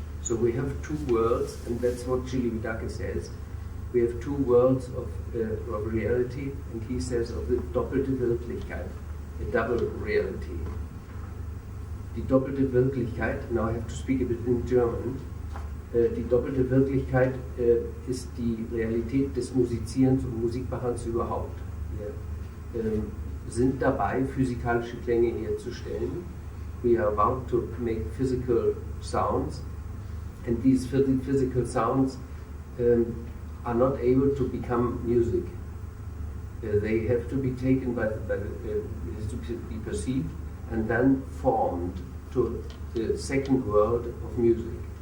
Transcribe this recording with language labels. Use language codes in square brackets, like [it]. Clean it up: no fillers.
[en] So we have two worlds, and that's what Chilividake says. We have two worlds of reality, and he says of the doppelte Wirklichkeit, a double reality. Die doppelte Wirklichkeit, now I have to speak a bit in German. [de] Die doppelte Wirklichkeit ist die Realität des Musizierens und Musikmachens überhaupt. Wir sind dabei, physikalische Klänge herzustellen. [en] We are about to make physical sounds, and these physical sounds are not able to become music. They have to be taken by to be perceived and then formed to the second world of music.